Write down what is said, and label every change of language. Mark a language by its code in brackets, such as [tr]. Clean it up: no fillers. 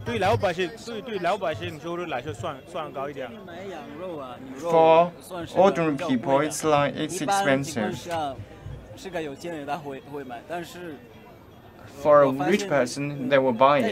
[zh] 对老百姓对老百姓收入来说算高一点。 [en] For ordinary people, it's like it's expensive. [zh] 是个有钱人他会买，但是 [en] For a rich person, they will buy